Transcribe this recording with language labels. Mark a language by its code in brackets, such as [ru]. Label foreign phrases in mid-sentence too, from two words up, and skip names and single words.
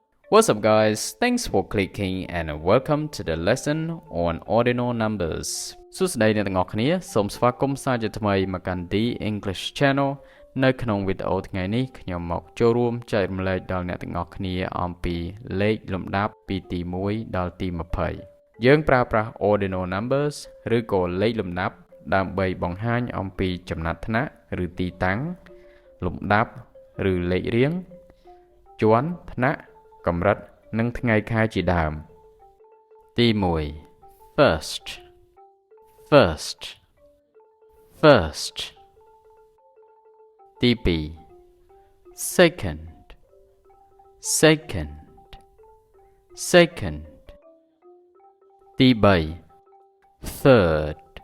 [en] What's up guys, thanks for clicking and welcome to the lesson on ordinal numbers [km] សួស្តីអ្នកទាំងអស់គ្នាសូមស្វាគមន៍សាជាថ្មីមក កាន់ The English Channel នៅក្នុងវីដេអូថ្ងៃនេះខ្ញុំមកចូលរួមចែករំលែកដល់អ្នកទាំងអស់គ្នា អំពីលេខលំដាប់ពីទី1ដល់ទី20យើងប្រើប្រាស់ [en] ordinal numbers [km] ឬក៏លេខលំដាប់ដើម្បីបង្ហាញ អំពីចំណាត់ថ្នាក់ឬទីតាំងលំដាប់ឬលេខរៀងជាន់ថ្នាក់កម្រិតនិងថ្ងៃខែជាដើមទី1 firstទី2 secondទី3 third